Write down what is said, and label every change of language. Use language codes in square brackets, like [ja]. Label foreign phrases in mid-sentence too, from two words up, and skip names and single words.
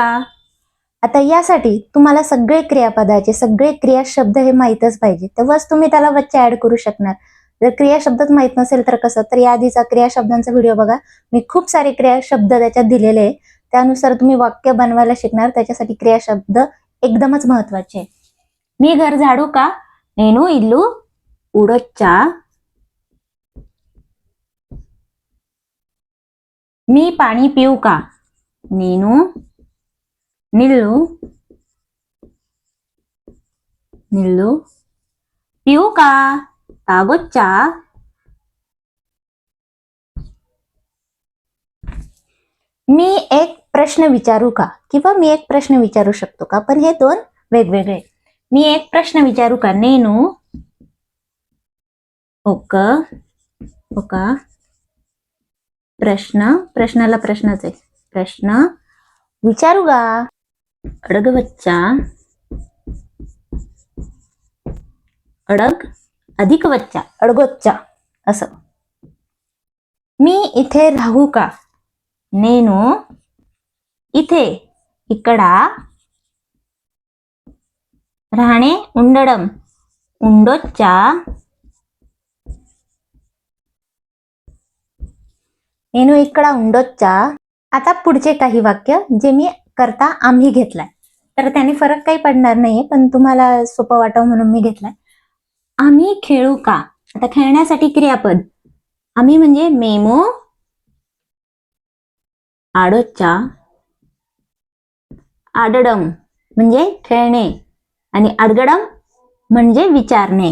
[mr] आता यासाठी तुम्हाला सगळे क्रियापदाचे सगळे क्रिया शब्द हे माहीतच पाहिजे, तेव्हाच तुम्ही त्याला वच्चा ऍड करू शकणार. जर क्रिया शब्दच माहित नसेल तर कसं. तर या आधीचा क्रिया शब्दांचा व्हिडिओ बघा, मी खूप सारे क्रिया शब्द त्याच्यात दिलेले आहे. त्यानुसार तुम्ही वाक्य बनवायला शिकणार. त्याच्यासाठी क्रिया शब्द एकदमच महत्वाचे. मी घर झाडू का, [te] నేను ఇల్లు ఊడొచ్చా. [mr] मी पाणी पिऊ का, [te] నేను నీళ్ళు నీళ్ళు [mr] पिऊ का, [te] తాగొచ్చా. [mr] मी एक प्रश्न विचारू का, किंवा मी एक प्रश्न विचारू शकतो का. पण हे दोन वेगवेगळे. मी एक प्रश्न विचारू का, [te] నేను ఒక [mr] प्रश्न, प्रश्नाला प्रश्नच आहे, प्रश्न विचारू का. अडगवच्चा, अडग अधिक वच्चा, अडगोच्चा असं. मी इथे राहू का, [te] నేను इथे ఇక్కడ राहणे ఉండడం ఉండొచ్చా. నేను ఇక్కడ ఉండొచ్చా. [mr] आता पुढचे काही वाक्य जे मी करता आम्ही घेतलाय, तर त्याने फरक काही पडणार नाहीये, पण तुम्हाला सोपं वाटावं म्हणून मी घेतलाय. आम्ही खेळू का. आता खेळण्यासाठी क्रियापद आम्ही म्हणजे మేము [te] ఆడొచ్చా ఆడడం [mr] म्हणजे खेळणे आणि आडगडम म्हणजे विचारणे.